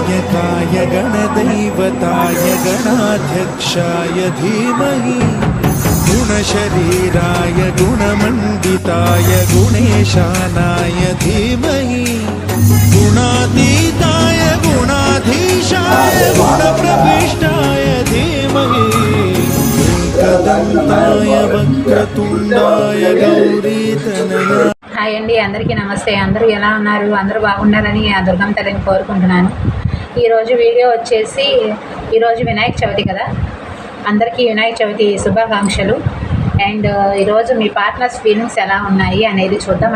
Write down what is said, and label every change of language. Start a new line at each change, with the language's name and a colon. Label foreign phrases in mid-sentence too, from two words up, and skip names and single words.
Sanskrit: गणानायकाय गणदैवताय गणाध्यक्षाय धीमहि गुणशरीराय गुणमण्डिताय गुणेशानाय धीमहि गुणातीताय गुणाधीशाय गुणप्रविष्टाय धीमहि एकदन्ताय वक्रतुण्डाय गौरीतनयाय।
Telugu: హాయ్ అండి, అందరికీ నమస్తే. అందరూ ఎలా ఉన్నారు? అందరూ బాగున్నారని ఆ దుర్గమ్మ తల్లిని కోరుకుంటున్నాను. ఈరోజు వీడియో వచ్చేసి ఈరోజు వినాయక చవితి కదా, అందరికీ వినాయక చవితి శుభాకాంక్షలు. అండ్ ఈరోజు మీ
English: partners feelings
Telugu: ఎలా ఉన్నాయి అనేది చూద్దాం.